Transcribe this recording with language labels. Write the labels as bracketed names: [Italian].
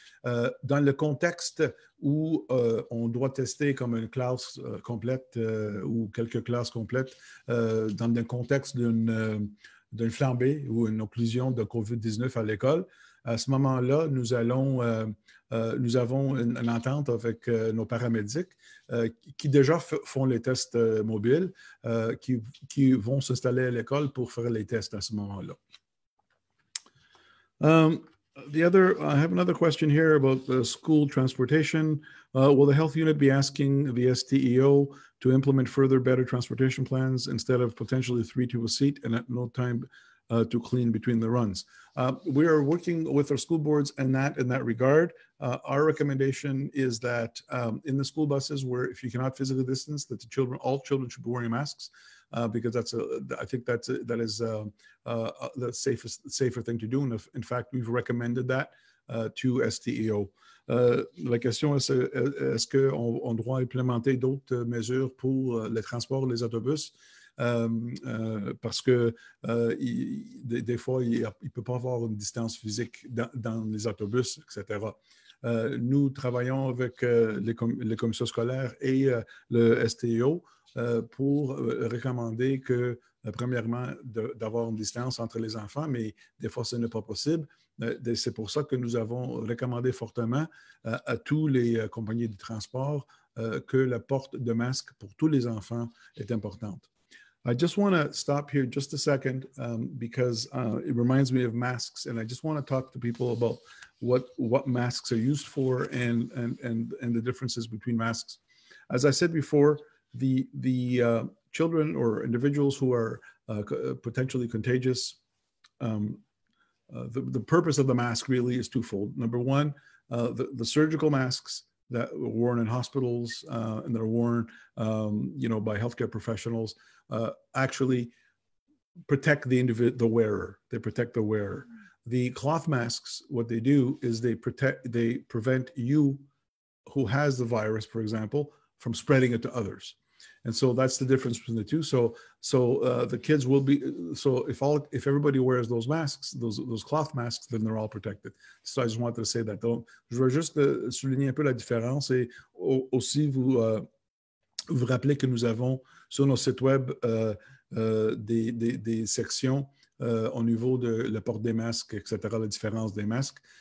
[French] Dans le contexte où on doit tester comme une classe complète ou quelques classes complètes, dans le contexte d'une flambée ou une occlusion de COVID-19 à l'école, à ce moment-là, nous avons une entente avec nos paramédics qui déjà font les tests mobiles, qui vont s'installer à l'école pour faire les tests à ce moment-là. [English] I have another question here about the school transportation. Will the health unit be asking the STEO to implement further better transportation plans instead of potentially 3 to a seat and at no time to clean between the runs? We are working with our school boards in that regard. Our recommendation is that in the school buses, where if you cannot physically distance, that all children should be wearing masks. Because I think that is the safer thing to do. And in fact, we've recommended that to STEO. [French] La question est-ce qu'on doit implémenter d'autres mesures pour les transports, les autobus? Parce que des fois, il ne peut pas avoir une distance physique dans les autobus, etc. Nous travaillons avec les commissions scolaires et le STO pour recommander que, premièrement, d'avoir une distance entre les enfants, mais des fois, ce n'est pas possible. C'est pour ça que nous avons recommandé fortement à tous les compagnies de transport que la porte de masque pour tous les enfants est importante. [English] I just want to stop here just a second because it reminds me of masks, and I just want to talk to people about what masks are used for and the differences between masks. As I said before, the children or individuals who are potentially contagious, the purpose of the mask really is twofold. Number one, the surgical masks that are worn in hospitals and that are worn, by healthcare professionals, actually protect the wearer. They protect the wearer. The cloth masks, what they do is they prevent you who has the virus, for example, from spreading it to others. And so that's the difference between the two. So the kids will be, so if everybody wears those masks, those cloth masks, then they're all protected. So I just wanted to say that. [French] Donc, je veux juste souligner un peu la différence et aussi vous rappelez que nous avons sur nos sites web des sections au niveau de la porte des masques, etc., la différence des masques.